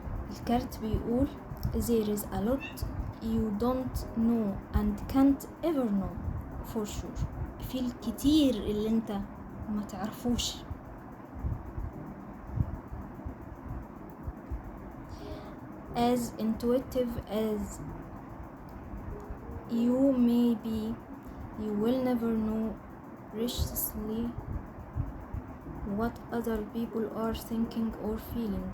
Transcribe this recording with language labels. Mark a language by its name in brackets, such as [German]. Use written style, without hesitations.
[Arabic] الكارت بيقول [English] there is a lot you don't know and can't ever know for sure. [Arabic] في الكتير اللي انت ما تعرفوش. [English] As intuitive as you may be, you will never know precisely what other people are thinking or feeling.